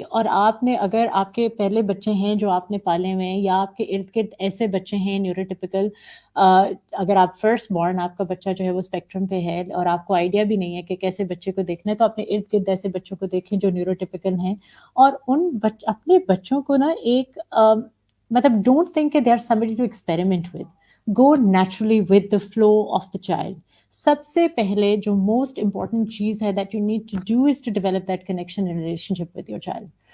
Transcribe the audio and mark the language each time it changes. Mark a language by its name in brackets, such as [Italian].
[Urdu] اور آپ نے اگر آپ کے پہلے بچے ہیں جو آپ نے پالے ہوئے ہیں یا آپ کے ارد گرد ایسے بچے ہیں نیوروٹیپیکل، اگر آپ فرسٹ بورن آپ کا بچہ جو ہے وہ اسپیکٹرم پہ ہے اور آپ کو آئیڈیا بھی نہیں ہے کہ کیسے بچے کو دیکھنا ہے، تو اپنے ارد گرد ایسے بچوں کو دیکھیں جو نیوروٹیپیکل ہیں. اور ان اپنے بچوں کو نا ایک مطلب [English] don't think [Urdu] کہ [English] They are somebody to experiment with. Go naturally with the flow of the child. [Urdu] سب سے پہلے جو [English] Most important چیز ہے that you need to do is to develop that connection and relationship with your child.